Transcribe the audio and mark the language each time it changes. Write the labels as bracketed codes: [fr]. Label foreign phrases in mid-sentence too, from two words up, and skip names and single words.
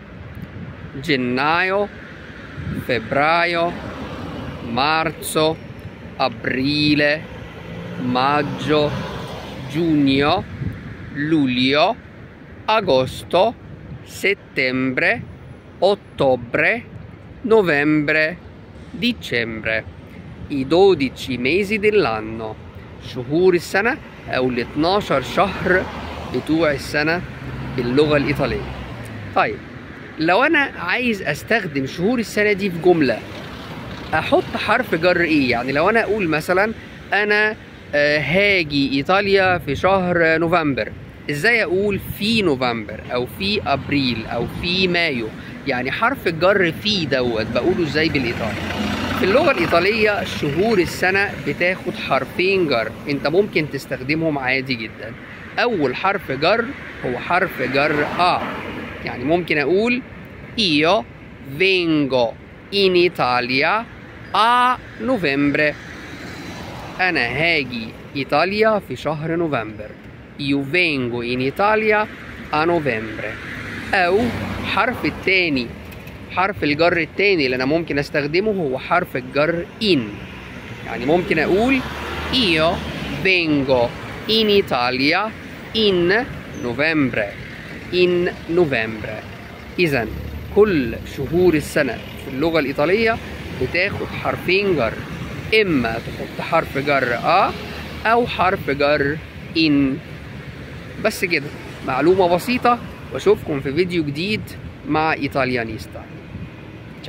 [it] gennaio, febbraio, marzo, aprile, maggio, giugno, luglio, agosto, settembre, ottobre, novembre, dicembre. I 12 mesi dell'anno، [ar] شهور السنة أو ال 12 شهر بتوع السنة باللغة الإيطالية. طيب، لو أنا عايز أستخدم شهور السنة دي في جملة، أحط حرف جر إيه؟ يعني لو أنا أقول مثلا أنا هاجي إيطاليا في شهر نوفمبر، إزاي أقول في نوفمبر أو في أبريل أو في مايو؟ يعني حرف الجر في دوت بقوله إزاي بالإيطالي؟ في اللغة الإيطالية شهور السنة بتاخد حرفين جر، أنت ممكن تستخدمهم عادي جدا. أول حرف جر هو حرف جر يعني ممكن أقول [it] Io vengo in Italia a novembre. [ar] أنا هاجي إيطاليا في شهر نوفمبر. [it] Io vengo in Italia a novembre. [ar] أو حرف التاني، حرف الجر التاني اللي أنا ممكن أستخدمه هو حرف الجر in. يعني ممكن أقول [it] Io vengo in Italia in novembre. in novembre. [ar] إذا كل شهور السنة في اللغة الإيطالية بتاخد حرفين جر، إما تحط حرف جر أو حرف جر in. بس كده، معلومة بسيطة، وأشوفكم في فيديو جديد مع إيطاليانيستا.